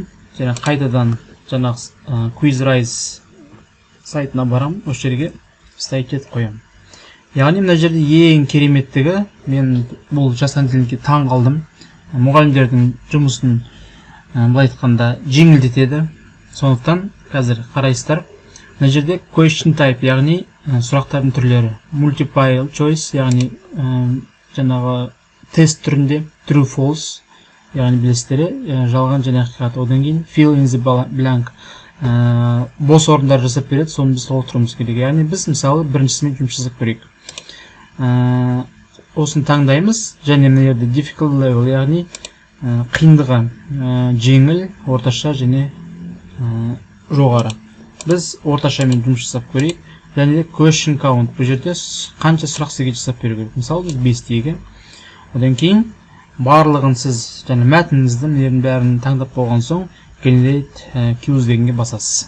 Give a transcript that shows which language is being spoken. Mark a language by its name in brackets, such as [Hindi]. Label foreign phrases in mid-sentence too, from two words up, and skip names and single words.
[Kazakh] Және қайтадан жаңағы QuizRise сайтына барам, осы жерге вставить етіп қоямын. Яғни мына жерде ең кереметтігі, мен бұл жасанды интеллектке таң қалдым. Мұғалімдердің жұмысын былай айтқанда жеңілдетеді. Сондықтан қазір қарайсыздар. Мына жерде [English] question type, [Kazakh] яғни сұрақтардың түрлері. [English] Multiple choice, [Kazakh] яғни жаңағы тест түрінде [English] true false, [Kazakh] яғни білесіздер, жалған және ақиқат. Одан кейін [English] fill in the blank, [Kazakh] бос орындар жасап береді, соны біз толтыруымыз керек. Яғни біз мысалы біріншісімен жұмыс жасап көрейік. Осыны таңдаймыз, және мына жерде [English] difficult level, [Kazakh] яғни қиындығы жеңіл, орташа және жоғары. Біз орташамен жұмыс жасап көрейік. Және де [English] question count, [Kazakh] бұл жерде қанша сұрақ сізге жасап беру керек. Мысалы біз 5 дейік. Одан кейін барлығын сіз және мәтініңіздің бәрін таңдап болған соң [English] generate quiz [Kazakh] дегенге басасыз.